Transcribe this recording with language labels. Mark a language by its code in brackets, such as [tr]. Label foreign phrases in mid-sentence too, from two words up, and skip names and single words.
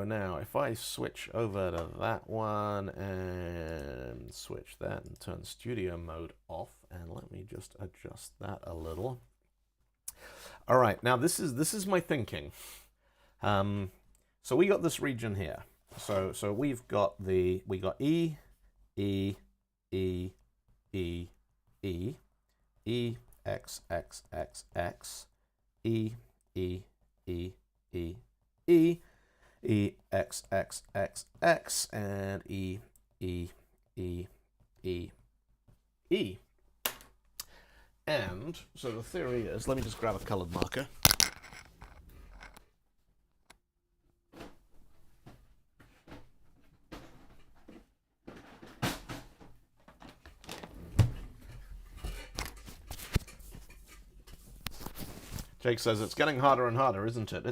[en] Now, if I switch over to that one and switch that and turn studio mode off, and let me just adjust that a little. All right, now this is my thinking. So we got this region here. So we got E, E, E, E, E, E, X, X, X, X, E, E, E, E, E, E, X, X, X, X, and E, E, E, E, E. And so the theory is, let me just grab a colored marker. Jake says it's getting harder and harder, isn't it?